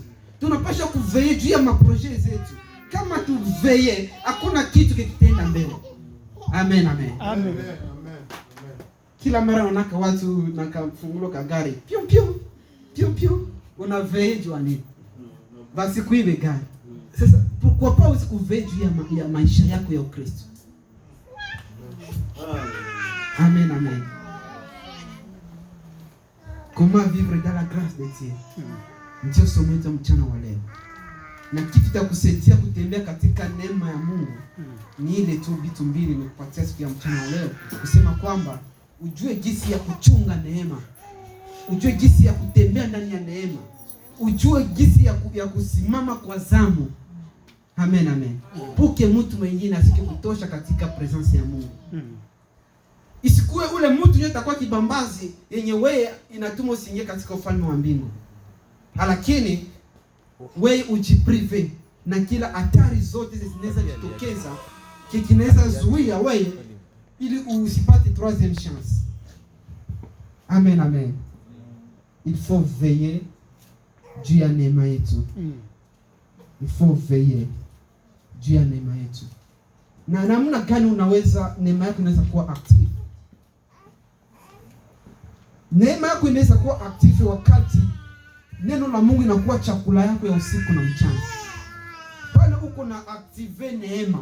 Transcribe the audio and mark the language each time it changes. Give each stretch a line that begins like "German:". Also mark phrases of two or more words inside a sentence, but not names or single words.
Swahili: Tunapaswa kuveiller juu ya maproje zetu. Kama tuveiller, hakuna kitu kikitenda mbele. Amen, amen. Amen. Kila mara unaka watu na kafungulo ka gari. Piu piu. Piu piu. Unaveiller juu nini? Basi kuibe gari. Sasa
French: pourquoi pas
Swahili: usikuveiller juu ya maisha yako ya Ukristo? Amen, amen.
French: Comment vivre dans la grâce de Dieu?
Swahili: Ndio somo letu mchana wa leo. Na kitu cha kusaidia kutembea katika neema ya Mungu ni ile tu vitu mbili nikupatia siku ya mchana wa leo, kusema kwamba ujue jinsi ya kuchunga neema. Ujue jinsi ya kutembea ndani ya neema. Ujue jinsi ya kusimama kwa zamu. Amen, amen. Puke mtu mwingine asike kutosha katika presence ya Mungu. Isikuwe ule mtu yeye atakuwa kibambazi yenye wewe inatuma usiingie katika ufalme wa mbingu. Lakini wewe ujiprive na kila hatari zote zinaweza kutokeza, kinaweza zuia wewe ili usipate
French: troisième chance.
Swahili: Amen, amen.
French: Il faut veiller
Swahili: juu ya neema yetu.
French: Il faut veiller
Swahili: juu ya neema yetu. Na namna gani unaweza neema yako inaweza kuwa active? Neema yako inaweza kuwa active wakati neno la Mungu inakuwa chakula yako ya usiku na mchana. Pale uko na active neema.